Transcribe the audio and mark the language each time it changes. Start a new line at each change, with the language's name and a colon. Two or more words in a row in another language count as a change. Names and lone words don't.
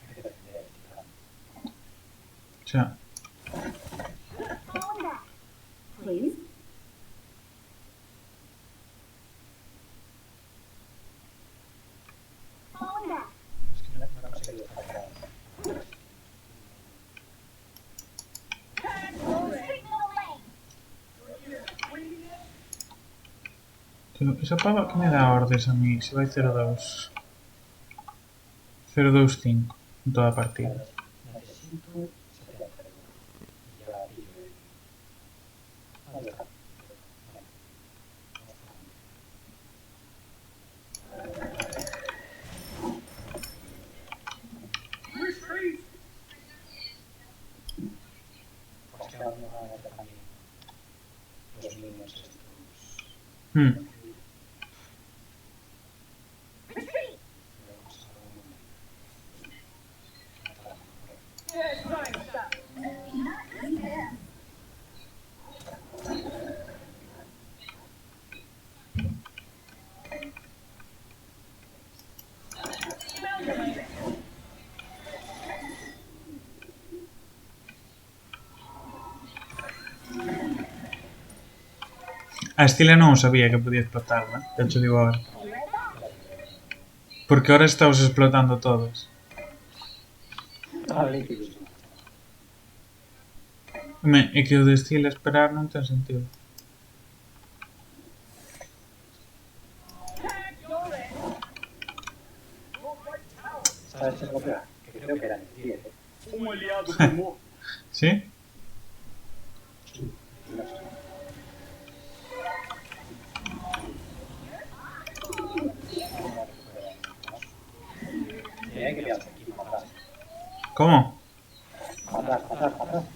Galician: Xa.
English: Fall back. Please. Fall back.
Spanish: Es que no he conseguido estar.
English: Signal lane.
Galician: Tío, esa pava que me dá ordes a mí, se vai 0-2. 0-2-5 en toda a partida.
Spanish: Necesito 70. Ya pillo el... ¿Dónde está?
English: Retreat.
Spanish: Pues que ahora me van a meter también los minions estos. Hmm.
English: Retreat.
Spanish: Vamos a...
English: Good trying stuff. Smell you later.
Galician: A Estila non sabía que podía explotarla, de hecho digo ahora.
Spanish: Porque ahora estamos explotando todas. Ah, líquidos.
Galician: É que o de Estila esperar non ten sentido.
Spanish: ¿Sabes qué es lo peor? Que creo que eran 10.
Portuguese: Um aliado foi morto.
Spanish: ¿Sí? No sé. Hay que liarse aquí, para atrás. ¿Cómo? Para atrás, para atrás, para atrás.